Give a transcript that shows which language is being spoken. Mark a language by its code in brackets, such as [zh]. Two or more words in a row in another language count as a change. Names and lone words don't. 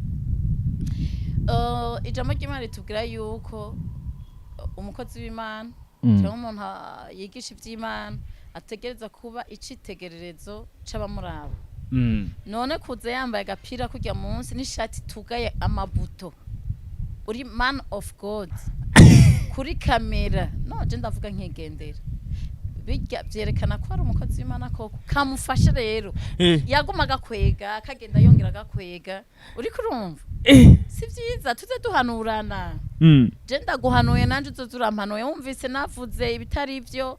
[rn] ijambo ry'Imana ritubwira yuko umukozi w'Imana cyangwa umuntu yigisha ivy'Imana ategereza kuba icitegererezo c'abamuraba none kuze yambaye agapira kujya munsi n'ishati tugaye amabuto uri [en] man of [rn] God kuri kamera no je ndavuga nkigendera bijya byerekana ko ari umukozi w'Imana koko kamufashe rero yagumaga kwega akagenda yongera gakwega uri kurumva si byiza tuze duhanurana je ndaguhanuye nanje uzozurampanuye wumvise navuze ibitari ivyo